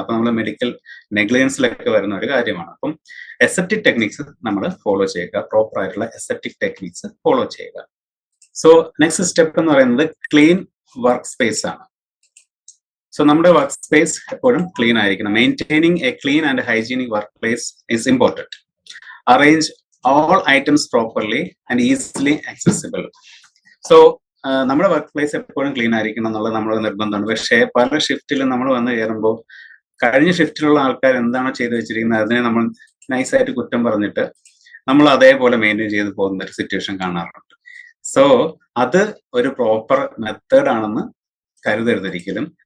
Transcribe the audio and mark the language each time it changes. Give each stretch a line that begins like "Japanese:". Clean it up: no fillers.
Malayalam: അപ്പൊ നമ്മൾ മെഡിക്കൽ നെഗ്ലിജൻസിലൊക്കെ വരുന്ന ഒരു കാര്യമാണ്. അപ്പം എസെപ്റ്റിക് ടെക്നിക്സ് നമ്മൾ ഫോളോ ചെയ്യുക, പ്രോപ്പർ ആയിട്ടുള്ള എസെപ്റ്റിക് ടെക്നിക്സ് ഫോളോ ചെയ്യുക. സോ നെക്സ്റ്റ് സ്റ്റെപ്പ് എന്ന് പറയുന്നത് ക്ലീൻ വർക്ക് സ്പേസ് ആണ്. സോ നമ്മുടെ വർക്ക് സ്പേസ് എപ്പോഴും ക്ലീൻ ആയിരിക്കണം.
English: Maintaining a clean and hygienic work place is important. Arrange all items properly and easily accessible.
Malayalam: So നമ്മുടെ work place എപ്പോഴും clean ആയിരിക്കണം എന്നുള്ളത് നമ്മുടെ നിർബന്ധമാണ്. പക്ഷേ പല ഷിഫ്റ്റിലും നമ്മൾ വന്ന് കയറുമ്പോൾ കഴിഞ്ഞ ഷിഫ്റ്റിലുള്ള ആൾക്കാർ എന്താണോ ചെയ്തു വെച്ചിരിക്കുന്നത് അതിനെ നമ്മൾ നൈസായിട്ട് കുറ്റം പറഞ്ഞിട്ട് നമ്മൾ അതേപോലെ മെയിൻറ്റെയിൻ ചെയ്ത് പോകുന്ന ഒരു സിറ്റുവേഷൻ കാണാറുണ്ട്. സോ അത് ഒരു പ്രോപ്പർ മെത്തേഡ് ആണെന്ന് കരുതരുതൊരിക്കലും.